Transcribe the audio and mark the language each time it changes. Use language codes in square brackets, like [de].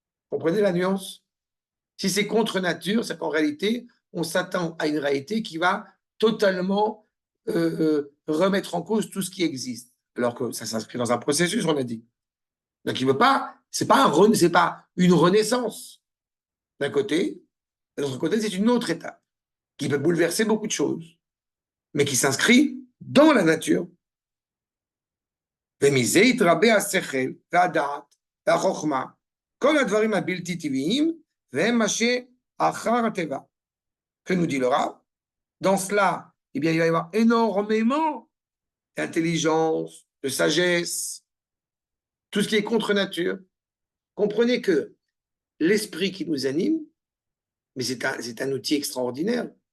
[fr] Vous comprenez la nuance? Si c'est contre nature, c'est qu'en réalité, on s'attend à une réalité qui va totalement remettre en cause tout ce qui existe. Alors que ça s'inscrit dans un processus, on a dit. Donc il ne veut pas, c'est pas une renaissance d'un côté, de l'autre côté, c'est une autre étape qui peut bouleverser beaucoup de choses, mais qui s'inscrit dans la nature. [he] ומזה יתרבה השכל והדעת והחוכמה, כל הדברים הבלתי טבעיים, והם מה שאחר הטבע. [fr] Que nous dit le Rav? Dans cela, eh bien, il va y avoir énormément d'intelligence, de sagesse, tout ce qui est contre nature. Comprenez que l'esprit qui nous anime, mais c'est un outil extraordinaire.